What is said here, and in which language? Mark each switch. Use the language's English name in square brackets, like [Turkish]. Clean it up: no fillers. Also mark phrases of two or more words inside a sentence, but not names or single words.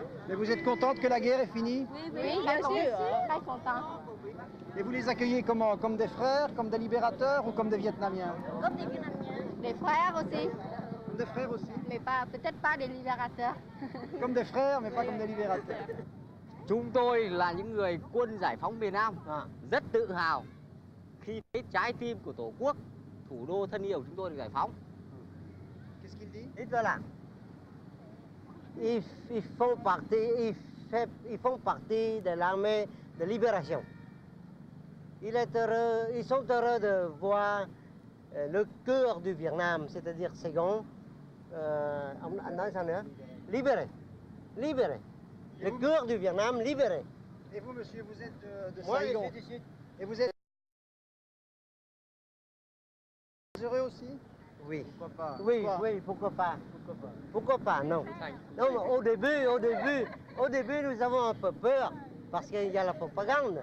[French] Mais vous êtes contente que la guerre est finie? Oui, bien sûr, très contente. Et vous les accueillez comment? Comme des frères, comme des libérateurs ou comme des Vietnamiens? Comme des Vietnamiens. Des frères aussi. Comme des frères aussi? Mais peut-être pas des libérateurs. Comme des frères, mais pas comme des libérateurs. [Vietnamese] Chúng tôi là những người quân giải phóng miền Nam rất tự hào khi thấy trái tim của Tổ quốc, thủ đô thân yêu chúng tôi được giải phóng. [French] Qu'est-ce qu'il dit? [Vietnamese] Ít ra là [French] ils font partie de l'armée de libération. Ils sont heureux de voir le cœur du Vietnam, c'est-à-dire Saigon, [Vietnamese] ông nói sao nữa? [French] Libéré, libéré. Le cœur du Vietnam libéré. Et vous, monsieur, vous êtes de Moi, Saigon? je suis du Sud. Et vous êtes heureux aussi? Oui. Pourquoi pas? Oui, oui, pourquoi pas? Pourquoi pas? Non. Non, mais au début, nous avons un peu peur parce qu'il y a la propagande.